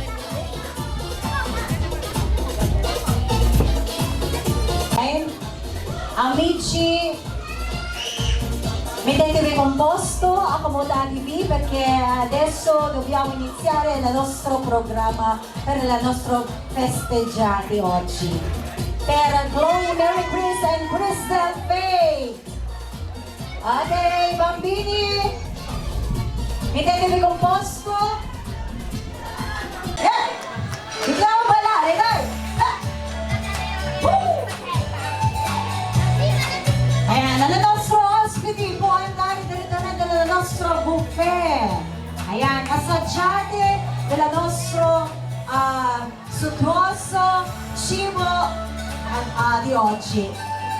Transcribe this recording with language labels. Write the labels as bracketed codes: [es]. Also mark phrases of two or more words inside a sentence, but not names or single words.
[it] Amici, mettetevi con posto, accomodatevi perché adesso dobbiamo iniziare il nostro programma per la nostra festeggiati oggi. Per Chloe, Mary Chris and Crystal Faith. Ok, bambini, mettetevi con posto. [tl] Bigla mo [it] ballare, dai! Ayan, al nostro ospiti può andare direttamente nel nostro buffet. Ayan, assaggiate del nostro succoso cibo di oggi.